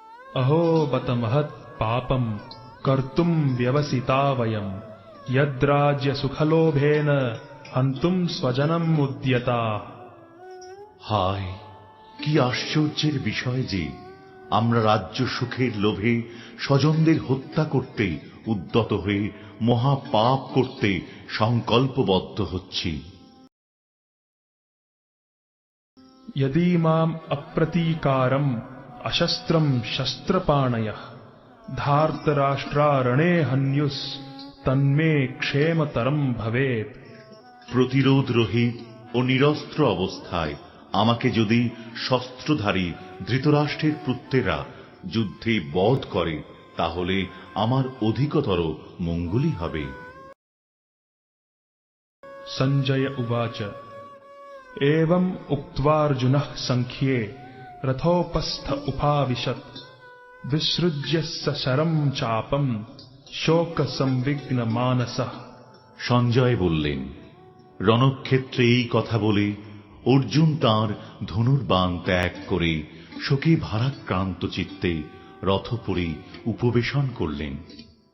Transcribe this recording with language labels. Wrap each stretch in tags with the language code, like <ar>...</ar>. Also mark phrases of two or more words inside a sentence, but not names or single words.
<sa>अहो बत महत् पापम कर्तुम व्यवसिता वयम यद्राज्य सुखलोभेन हन्तुम स्वजनम उद्यता।</sa> <bn>হায়, কি আশ্চর্যের বিষয় যে আমরা রাজ্য সুখের লোভে স্বজনদের হত্যা করতে উদ্যত হয়ে মহাপাপ করতে সংকল্পবদ্ধ হচ্ছি।</bn> <sa>यदीमाम् अप्रतीकारम् अशस्त्रम् शस्त्रपाणयः धार्तराष्ट्रारणे हन्युस् तन्मे क्षेमतरम् भवेत्।</sa> <bn>প্রতিরোধ রহিত ও নিরস্ত্র অবস্থায় আমাকে যদি শস্ত্রধারী ধৃতরাষ্ট্রের পুত্রেরা যুদ্ধে বধ করে তাহলে আমার অধিকতর মঙ্গলই হবে।</bn> <sa>संजय उवाच एवम् उक्त्वार्जुनः सङ्ख्ये रथोपस्थ उपाविशत् विसृज्य सशरम् चापम् शोकसंविघ्नमानसः।</sa> <bn>সঞ্জয় বললেন, রণক্ষেত্রে এই কথা বলে অর্জুন তাঁর ধনুর্বাণ ত্যাগ করে শোকে ভারাক্রান্ত চিত্তে রথোপরি উপবেশন করলেন।</bn>